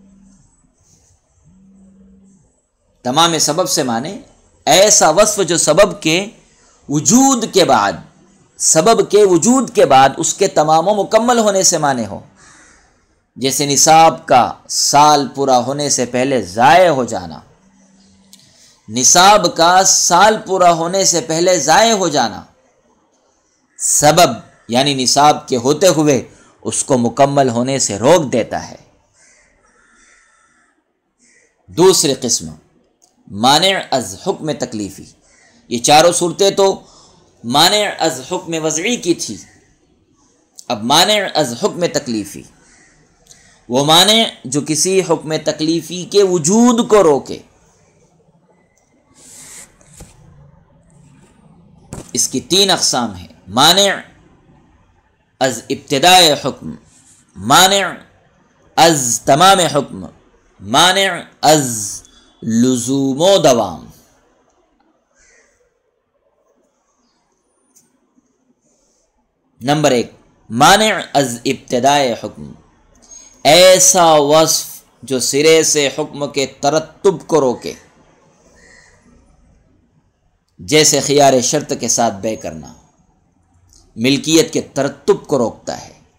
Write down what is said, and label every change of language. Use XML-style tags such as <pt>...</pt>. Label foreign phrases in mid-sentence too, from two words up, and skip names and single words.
<ur>تمام سبب سے مانے، ایسا وصف جو سبب کے وجود کے بعد، سبب کے وجود کے بعد اس کے تمام و مکمل ہونے سے مانے ہو، جیسے نصاب کا سال پورا ہونے سے پہلے ضائع ہو جانا، نصاب کا سال پورا ہونے سے پہلے ضائع ہو جانا سبب یعنی نصاب کے ہوتے ہوئے اس کو مکمل ہونے سے روک دیتا ہے۔ دوسری قسم مانع از حکم تکلیفی، یہ چاروں صورتیں تو مانع از حکم وضعی کی تھی، اب مانع از حکم تکلیفی، وہ مانع جو کسی حکم تکلیفی کے وجود کو روکے۔ اس کی تین اقسام ہیں، مانع از ابتداء حکم، مانع از تمام حکم، مانع از لزوم و دوام۔ نمبر ایک، مانع از ابتداء حکم، ایسا وصف جو سرے سے حکم کے ترتب کو روکے، جیسے خیار شرط کے ساتھ بے کرنا، ملکیت کے ترتب کو روکتا ہے۔</ur>